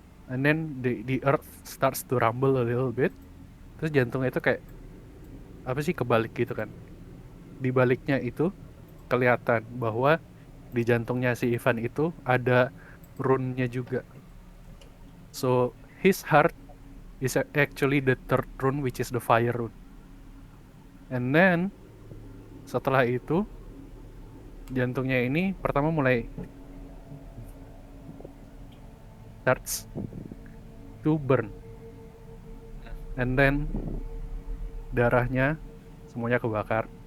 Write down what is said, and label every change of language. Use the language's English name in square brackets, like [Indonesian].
[English] And then the earth starts to rumble a little bit. [Indonesian] Terus jantungnya itu kayak apa sih, kebalik gitu kan. Di baliknya itu kelihatan bahwa di jantungnya si Ivan itu ada rune-nya juga. [English] So his heart is actually the third rune, which is the fire rune. And then [Indonesian] setelah itu jantungnya ini pertama mulai [English] starts to burn. And then [Indonesian] darahnya semuanya kebakar.